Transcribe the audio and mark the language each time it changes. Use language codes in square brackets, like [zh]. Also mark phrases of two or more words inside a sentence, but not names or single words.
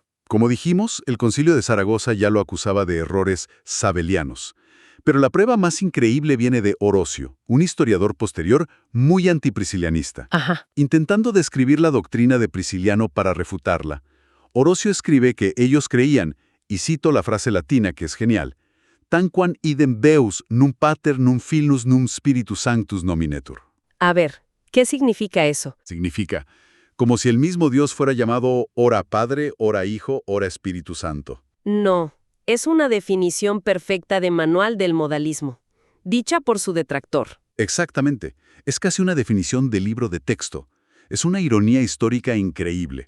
[es] Como dijimos, el Concilio de Zaragoza ya lo acusaba de errores sabelianos. Pero la prueba más increíble viene de Orocio, un historiador posterior muy antipriscilianista. Ajá. Intentando describir la doctrina de Prisciliano para refutarla, Orocio escribe que ellos creían, y cito la frase latina que es genial, [la] tanquam idem Deus num pater num Filius num Spiritus Sanctus nominetur. [es] A ver, ¿qué significa eso? Significa, como si el mismo Dios fuera llamado ora Padre, ora Hijo, ora Espíritu Santo. No, es una definición perfecta de manual del modalismo, dicha por su detractor. Exactamente. Es casi una definición de libro de texto. Es una ironía histórica increíble.